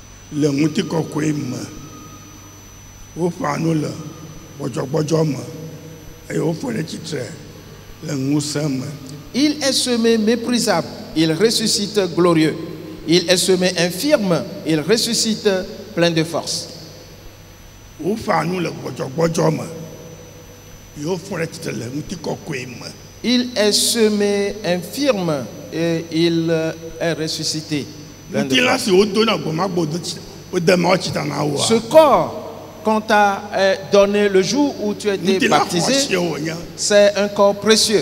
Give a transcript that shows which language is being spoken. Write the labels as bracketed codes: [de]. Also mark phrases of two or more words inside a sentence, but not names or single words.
[ee] le ŋuti kɔkɔe me woƒã nu le gbɔdzɔgbɔdzɔ me eye woƒe ɖe tsitre le ŋusẽ me. [fr] Il est semé méprisable, il ressuscite glorieux. Il est semé infirme, il ressuscite plein de force. [ee] Woƒã nu le gbɔdzɔgbɔdzɔ me eye woƒe ɖe tsitre le ŋuti kɔkɔe me. [fr] Il est semé infirme et il est ressuscité. Ce corps qu'on t'a donné le jour où tu as été baptisé, c'est un corps précieux.